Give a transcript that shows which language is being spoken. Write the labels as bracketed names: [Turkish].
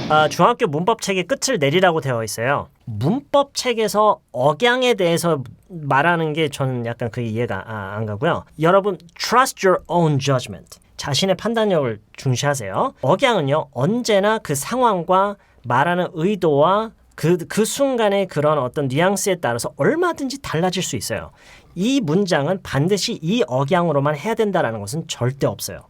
[Korean] 중학교 문법책의 끝을 내리라고 되어 있어요. 문법책에서 억양에 대해서 말하는 게 저는 약간 그게 이해가 안 가고요. 여러분, [English] trust your own judgment. [Korean] 자신의 판단력을 중시하세요. 억양은요, 언제나 그 상황과 말하는 의도와 그 순간의 그런 어떤 뉘앙스에 따라서 얼마든지 달라질 수 있어요. 이 문장은 반드시 이 억양으로만 해야 된다는 것은 절대 없어요.